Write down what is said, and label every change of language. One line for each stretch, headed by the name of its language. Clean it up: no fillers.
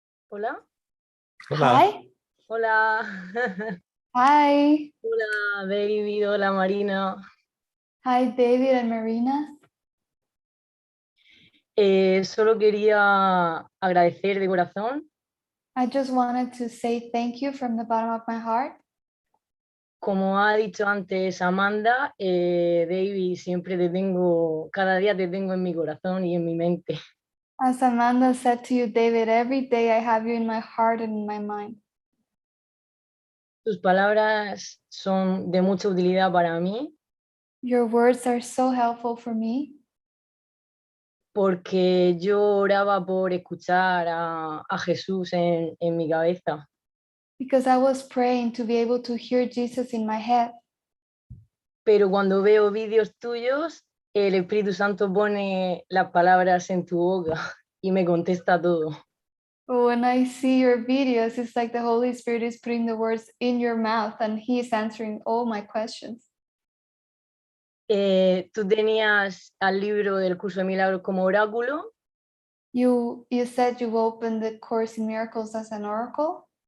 Spanish: Hola. Hola.
English: Hi.
Spanish: Hola.
English: Hi.
Spanish: Hola, David. Hola, Marina.
English: Hi, David and Marina.
Spanish: Solo quería agradecer de corazón
English: I just wanted to say thank you from the bottom of my heart.
Spanish: Como ha dicho antes Amanda, David, siempre te tengo, cada día te tengo en mi corazón y en mi mente.
English: As Amanda said to you, David, every day I have you in my heart and in my mind.
Spanish: Tus palabras son de mucha utilidad para mí
English: Your words are so helpful for me
Spanish: porque yo oraba por escuchar a Jesús en mi cabeza.
English: because I was praying to be able to hear Jesus in my head.
Spanish: Pero cuando veo vídeos tuyos, el Espíritu Santo pone las palabras en tu boca y me contesta todo.
English: But when I see your videos, it's like the Holy Spirit is putting the words in your mouth and He is answering all my questions.
Spanish: Tú tenías al libro del Curso de Milagros como oráculo
English: You said you opened the Course in Miracles as an oracle,